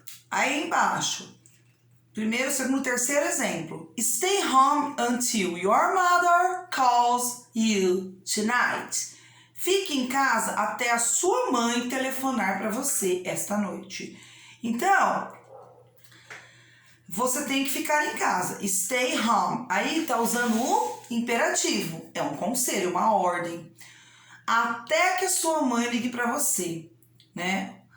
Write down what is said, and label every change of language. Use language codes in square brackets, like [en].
[pt] Aí embaixo, primeiro, segundo, terceiro exemplo. [en] Stay home until your mother calls you tonight. [pt] Fique em casa até a sua mãe telefonar para você esta noite. Então... você tem que ficar em casa. [en] Stay home. [pt] Aí tá usando o imperativo. É um conselho, uma ordem. Até que a sua mãe ligue para você, né?